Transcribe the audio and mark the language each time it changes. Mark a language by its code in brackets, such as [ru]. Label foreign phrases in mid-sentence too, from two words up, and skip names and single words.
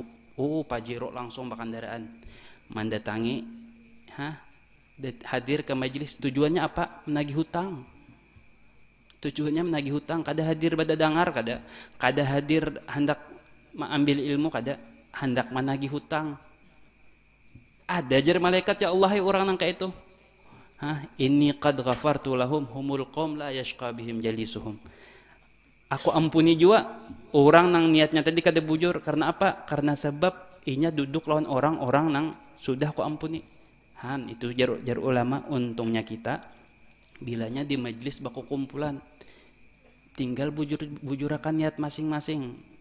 [bjn] Oh, Pajero langsung bakandaraan mendatangi, hadir ke majlis. [id] Tujuannya apa? Menagih hutang. [bjn] Tujuannya menagih hutang. Kada hadir pada dengar, kada hadir hendak mengambil ilmu kada hendak menagih hutang. Ada jar malaikat ya Allah orang nang kayak itu. [ar] إني قد غفرت لهم هم القوم لا يشقى بهم جليسهم. [bjn] Aku ampuni juga orang nang niatnya tadi kada bujur karena apa? Karena sebab inya duduk lawan orang-orang nang sudah aku ampuni. Itu jar ulama untungnya kita bilanya di majelis baku kumpulan tinggal bujurakan niat masing-masing.